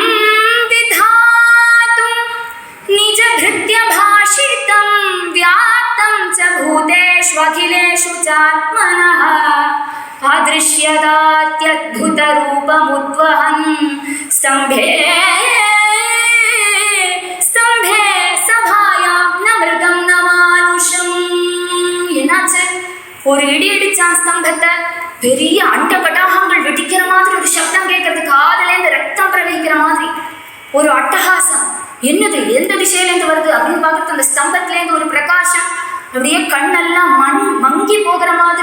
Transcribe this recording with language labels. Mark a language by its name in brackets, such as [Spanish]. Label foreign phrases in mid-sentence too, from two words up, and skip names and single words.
[Sanskrit] विधातुं निजभृत्यभाषितं व्याप्तं च भूतेष्वखिलेषु चात्मनः अदृश्यदात्यद्भुतरूपमुद्वहन् स्तम्भे स्तम्भे सभायां न मृगं न मानुषम्. [Tamil] என்னாச்சு, ஒரு இடி இடிச்சான் ஸ்தம்பத்தை. பெரிய அண்ட கட்டாகங்கள் வெடிக்கிற மாதிரி ஒரு சப்தம் கேட்கறது, காதலேருந்து ரத்தம் பிரவகிக்கிற மாதிரி ஒரு அட்டகாசம். என்னது, எந்த திசையிலேருந்து வருது அப்படின்னு பார்க்கறது. அந்த ஸ்தம்பத்திலேருந்து ஒரு பிரகாசம், அப்படியே கண்ணெல்லாம் மங்கி போகிற மாதிரி.